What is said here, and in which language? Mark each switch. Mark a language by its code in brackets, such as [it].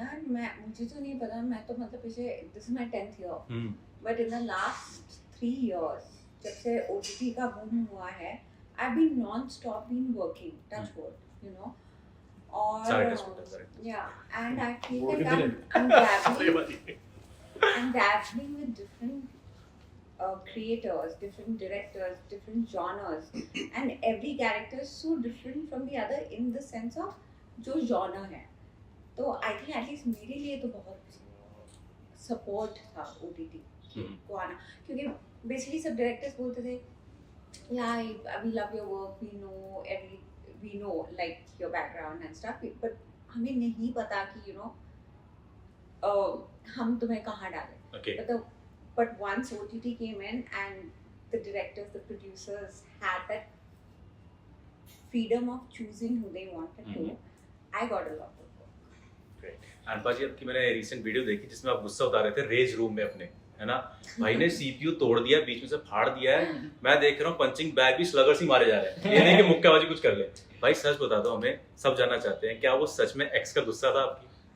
[hi] यार मुझे तो नहीं पता, मैं तो मतलब पिछले [en] this is my 10th year, but in the last 3 years [hi] जब से ओटीटी का बूम हुआ है, [en] I have been non stop been working, touch wood, you know. [hi] और सारे touch wood, सारे. [en] या and I feel Wood like [hi] भी [en] I'm dabbling with different creators, different directors, different genres, and every character is so different from the other in the sense of [hi] जो genre है. तो [en] I think at least [hi] मेरे लिए तो बहुत support था OTT को आना, क्योंकि basically सब directors बोलते थे, [en] yeah, we love your work, we know like your background and stuff, [hi] but हमें नहीं पता कि you know हम तुम्हें कहाँ डालें. [en] Okay. But once OTT came in and the directors, the producers had that freedom of choosing who they wanted to, I got a lot of work. Great. [hi] And पाजी आपकी मैंने रिसेंट वीडियो देखी जिसमें आप गुस्सा उतार रहे थे रेज रूम में अपने, है ना? भाई ने सीपीयू तोड़ दिया, बीच में से फाड़ दिया है. मैं देख रहा हूँ पंचिंग बैग भी स्लगर्स ही मारे जा रहे हैं. ये नहीं कि मुक्केबाजी कुछ कर ले. भाई सच बता दो, हमें सब जानना चाहते हैं, क्या वो सच में एक्स का गुस्सा था आपकी?